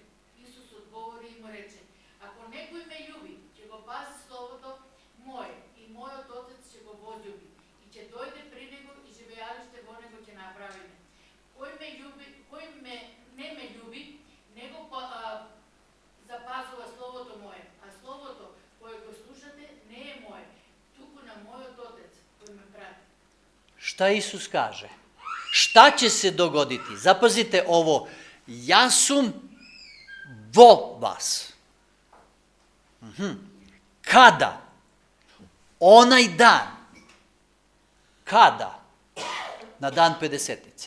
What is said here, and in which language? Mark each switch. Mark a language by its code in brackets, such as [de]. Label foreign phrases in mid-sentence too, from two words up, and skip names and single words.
[mk] Исус одговори и му рече, ако некој ме љуби, ќе го пази словото мое и мојот Отец ќе го возлюби и ќе дојде при него и живеалиште во него ќе направиме. Кој не ме љуби, него запазува словото мое, а словото кое го слушате не е мое, туку на мојот Отец кој ме прати. [sr] Šta Isus kaže? Šta će se dogoditi? Zapazite ovo. Ja sam [mk] во вас. [sr] Kada? Onaj dan. Kada? Na dan Pedesetice.